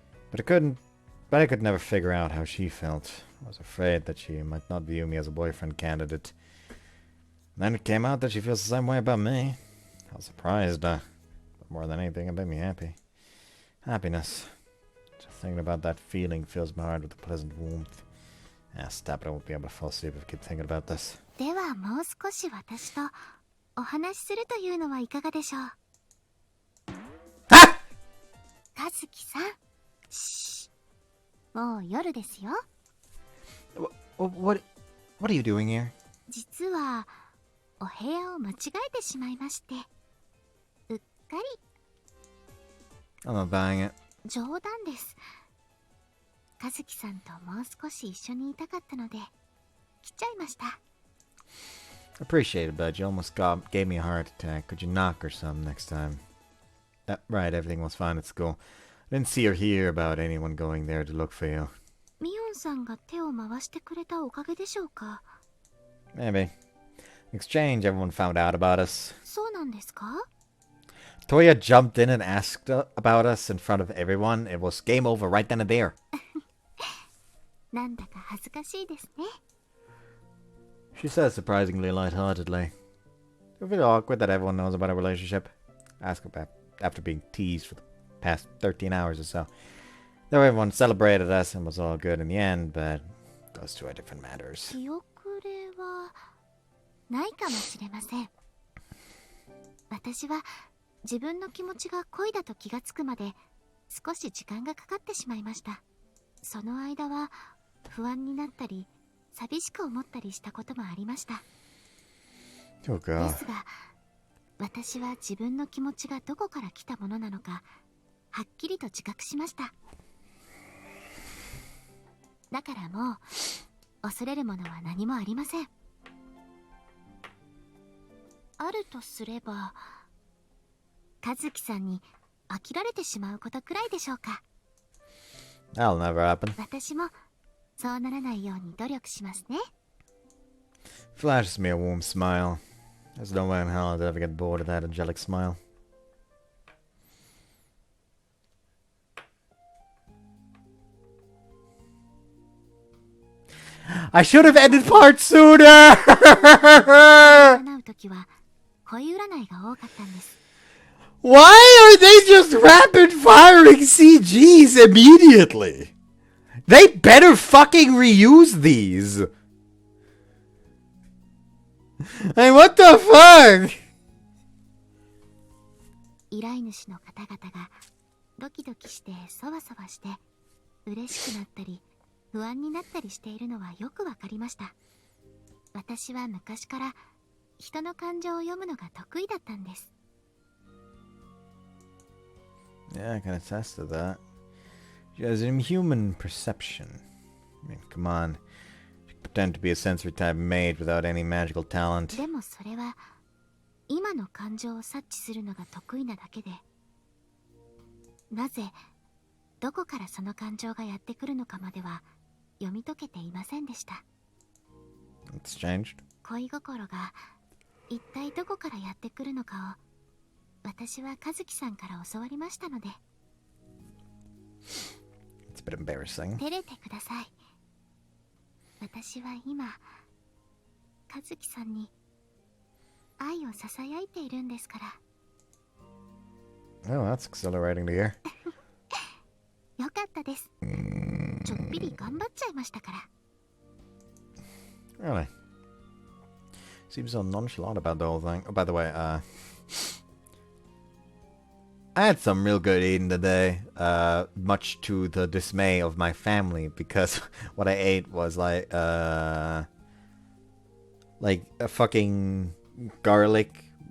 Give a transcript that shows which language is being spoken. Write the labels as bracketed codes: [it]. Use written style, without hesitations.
[en] But I could never figure out how she felt. I was afraid that she might not view me as a boyfriend candidate. And then it came out that she feels the same way about me. I was surprised, but more than anything, it made me happy. Happiness. Just thinking about that feeling fills my heart with a pleasant warmth. Ah, stop it, I won't be able to fall asleep if I keep thinking about this. [ja] ではもう少し私とお話しするというのはいかがでしょう。 Ah! 和樹さん、シー、もう夜ですよ。 [en] What are you doing here? [ja] 実はお部屋を間違えてしまいまして、うっかり。 [en] I'm not buying it. [ja] 冗談です。和樹さんともう少し一緒にいたかったので来ちゃいました。 [en] Appreciate it, bud. You almost gave me a heart attack. Could you knock or something next time? Right, everything was fine at school. I didn't see or hear about anyone going there to look for you. [ja] ミオンさんが手を回してくれたおかげでしょうか。 [en] Maybe. In exchange, everyone found out about us. [ja] そうなんですか？ [en] Toya jumped in and asked about us in front of everyone. It was game over right then and there. [ja] なんだか恥ずかしいですね。 [en] She says surprisingly lightheartedly. I feel awkward that everyone knows about our relationship. Ask about after being teased for the past 13 hours or so. Though everyone celebrated us and was all good in the end, but those two are different matters. [ja] 記憶れはないかもしれません。私は自分の気持ちが恋だと気がつくまで少し時間がかかってしまいました。その間は不安になったり寂しく思ったりしたこともありました。 [en] Oh God. [ja] ですが私は自分の気持ちがどこから来たものなのかはっきりと自覚しました。だからもう恐れるものは何もありません。あるとすれば和樹さんに飽きられてしまうことくらいでしょうか。 [en] That'll never happen. [ja] 私もそうならないように努力しますね。 [en] Flashes me a warm smile. There's no way in hell I'd ever get bored of that angelic smile. I should have ended part sooner! [ja] 占うときは恋占いが多かったんです。 [en] Why are they just rapid firing CGs immediately? They better fucking reuse these! Hey, what the fuck? [ja] 依頼主の方々がドキドキしてそわそわして嬉しくなったり不安になったりしているのはよくわかりました。私は昔から人の感情を読むのが得意だったんです。 [en] Yeah, I can attest to that. She has an inhuman perception. I mean, come on. She can pretend to be a sensory type maid without any magical talent. [ja] でもそれは今の感情を察知するのが得意なだけで、なぜどこからその感情がやってくるのかまでは読み解けていませんでした。 [en] It's changed. [ja] 恋心が一体どこからやってくるのかを私は和樹さんから教わりましたので。 [en] It's a bit embarrassing. [ja] 照れてください。私は今和樹さんに愛をささやいているんですから。 [en] Oh, that's exhilarating to hear. [ja] よかったです。ちょっぴり頑張っちゃいましたから。 [en] Really? Seems so nonchalant about the whole thing. Oh, by the way, I had some real good eating today, much to the dismay of my family, because what I ate was like a fucking garlic